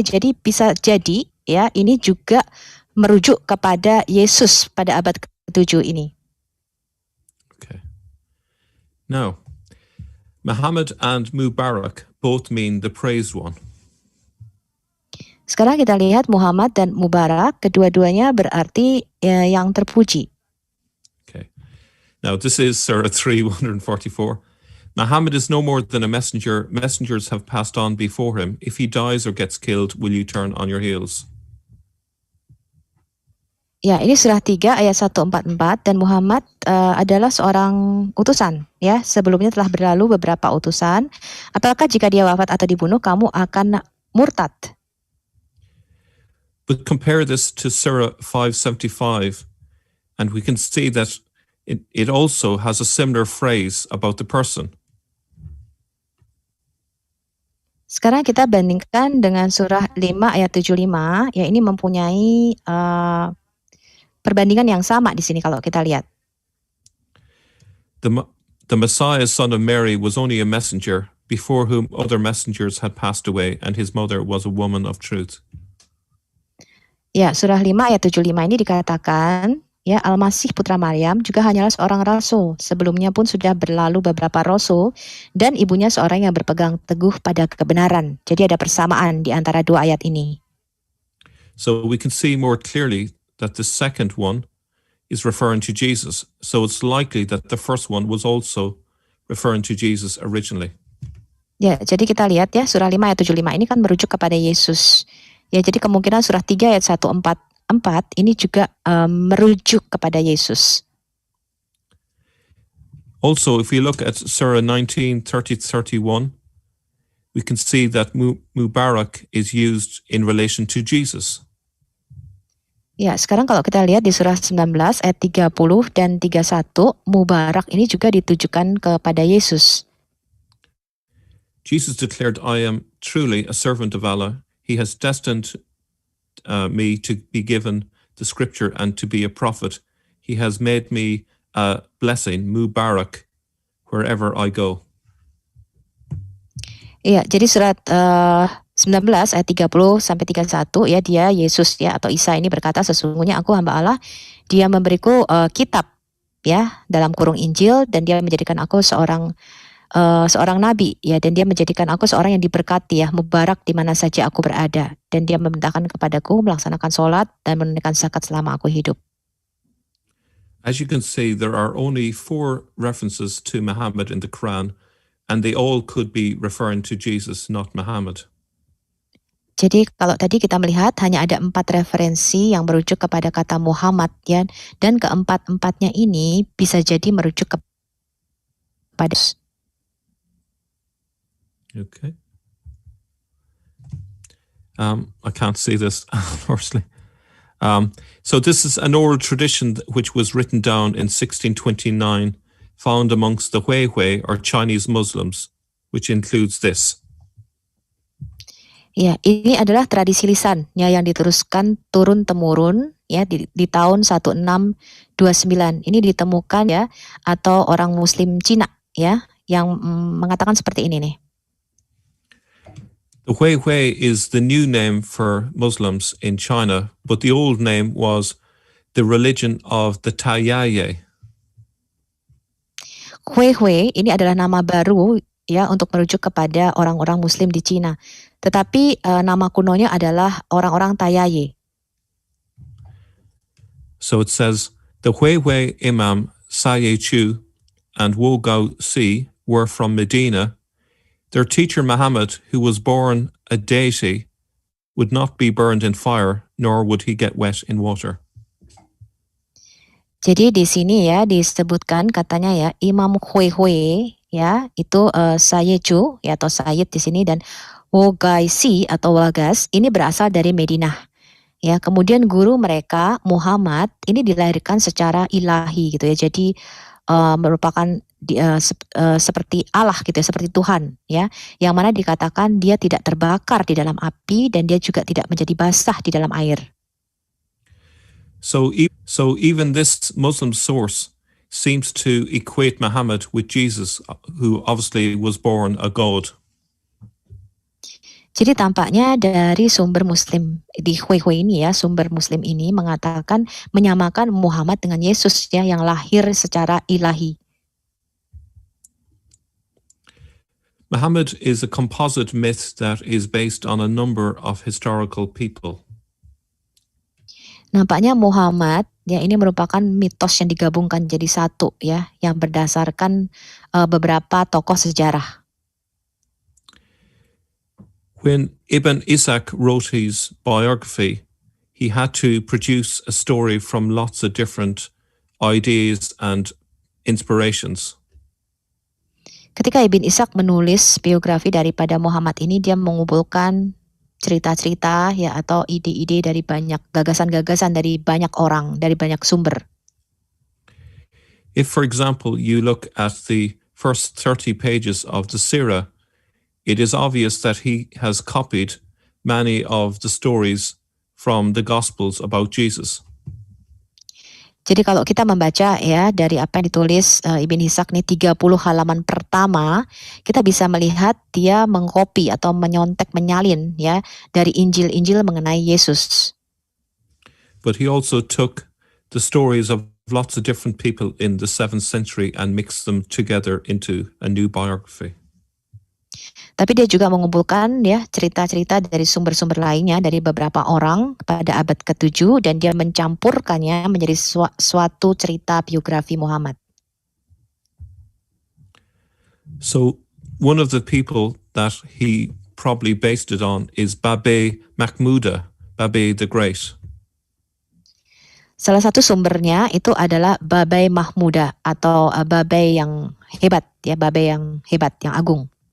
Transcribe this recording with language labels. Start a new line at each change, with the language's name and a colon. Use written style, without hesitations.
Indonesian: Jadi bisa jadi ya ini juga merujuk kepada Yesus pada abad ke-7 ini.
English: Okay. Now, Muhammad and Mubarak both mean the praised one.
Indonesian: Sekarang kita lihat Muhammad dan Mubarak, kedua-duanya berarti yang terpuji.
English: Okay. Now, this is Surah 3, 144. Muhammad is no more than a messenger. Messengers have passed on before him. If he dies or gets killed, will you turn on your heels?
Indonesian: Ya, ini surah 3 ayat 144 dan Muhammad adalah seorang utusan ya. Sebelumnya telah berlalu beberapa utusan. Apakah jika dia wafat atau dibunuh kamu akan murtad?
English: But compare this to Surah 575, and we can see that it also has a similar phrase about the person.
Indonesian: Sekarang kita bandingkan dengan surah 5 ayat 75, ya ini mempunyai perbandingan yang sama di sini kalau kita lihat.
English: The Messiah, son of Mary, was only a messenger, before whom other messengers had passed away, and his mother was a woman of truth.
Indonesian: Ya, surah 5 ayat 75 ini dikatakan, ya Al-Masih putra Maryam juga hanyalah seorang rasul. Sebelumnya pun sudah berlalu beberapa rasul dan ibunya seorang yang berpegang teguh pada kebenaran. Jadi ada persamaan di antara dua ayat ini.
English: So we can see more clearly that the second one is referring to Jesus. So it's likely that the first one was also referring to Jesus originally.
Indonesian: Ya, jadi kita lihat ya surah 5 ayat 75 ini kan merujuk kepada Yesus. Ya, jadi kemungkinan surah 3 ayat 144 ini juga merujuk kepada Yesus.
English: Also, if we look at Surah 19, 30-31, we can see that Mubarak is used in relation to Jesus.
Indonesian: Ya, sekarang kalau kita lihat di surah 19 ayat 30 dan 31, Mubarak ini juga ditujukan kepada Yesus.
English: Jesus declared, I am truly a servant of Allah. He has destined me to be given the scripture and to be a prophet. He has made me a blessing, Mubarak, wherever I go.
Indonesian: Iya, jadi surat 19 ayat 30 sampai 31 ya, dia Yesus ya atau Isa ini berkata, sesungguhnya aku hamba Allah, dia memberiku kitab ya dalam kurung Injil, dan dia menjadikan aku seorang nabi ya, dan dia menjadikan aku seorang yang diberkati ya, mubarak di mana saja aku berada, dan dia memerintahkan kepadaku melaksanakan sholat dan menunaikan zakat selama aku hidup.
English: As you can see, there are only 4 references to Muhammad in the Quran, and they all could be referring to Jesus, not Muhammad.
Indonesian: Jadi kalau tadi kita melihat hanya ada 4 referensi yang merujuk kepada kata Muhammad ya, dan keempat-empatnya ini bisa jadi merujuk kepada
English: Okay. I can't see this, unfortunately. So this is an oral tradition which was written down in 1629, found amongst the Huihui or Chinese Muslims, which includes this.
Indonesian: Ya, ini adalah tradisi lisan ya yang diteruskan turun-temurun ya di tahun 1629. Ini ditemukan ya, atau orang Muslim Cina ya yang mengatakan seperti ini nih.
English: The Huihui is the new name for Muslims in China, but the old name was the religion of the Taiyaye.
Indonesian: Huihui ini adalah nama baru ya untuk merujuk kepada orang-orang Muslim di Cina. Tetapi nama kunonya adalah orang-orang Taiyaye.
English: So it says, the Huihui Imam Saye Chu and Wu Gao Si were from Medina. Their teacher Muhammad, who was born a deity, would not be burned in fire, nor would he get wet in water.
Indonesian: Jadi di sini ya disebutkan katanya ya, Imam Huihui ya itu Saye Chu ya atau Sayyid di sini, dan Wogaisi atau Wagas ini berasal dari Madinah. Ya, kemudian guru mereka Muhammad ini dilahirkan secara ilahi gitu ya. Jadi merupakan seperti Allah gitu ya, seperti Tuhan ya. Yang mana dikatakan dia tidak terbakar di dalam api dan dia juga tidak menjadi basah di dalam air.
English: So even this Muslim source seems to equate Muhammad with Jesus, who obviously was born a god.
Indonesian: Jadi tampaknya dari sumber Muslim di Huihui ini ya, sumber Muslim ini mengatakan menyamakan Muhammad dengan Yesus ya yang lahir secara ilahi.
English: Muhammad is a composite myth that is based on a number of historical people.
Indonesian: Nampaknya Muhammad ya ini merupakan mitos yang digabungkan jadi satu ya, yang berdasarkan beberapa tokoh sejarah.
English: When Ibn Ishaq wrote his biography, he had to produce a story from lots of different ideas and inspirations.
Indonesian: Ketika Ibn Ishaq menulis biografi daripada Muhammad ini, dia mengumpulkan cerita-cerita ya atau ide-ide dari banyak gagasan-gagasan dari banyak orang, dari banyak sumber.
English: If, for example, you look at the first 30 pages of the Sirah, it is obvious that he has copied many of the stories from the Gospels about Jesus.
Indonesian: Jadi kalau kita membaca ya dari apa yang ditulis Ibn Ishaq nih 30 halaman pertama, kita bisa melihat dia mengkopi atau menyontek, menyalin ya dari Injil-Injil mengenai Yesus.
English: But he also took the stories of lots of different people in the 7th century and mixed them together into a new biography.
Indonesian: Tapi dia juga mengumpulkan ya cerita-cerita dari sumber-sumber lainnya dari beberapa orang pada abad ke-7 dan dia mencampurkannya menjadi suatu cerita biografi Muhammad.
English: So one of the people that he probably based it on is Babay Mahmuda, Babay the Great.
Indonesian: Salah satu sumbernya itu adalah Babay Mahmuda atau Babay yang hebat ya, Babay yang hebat, yang agung.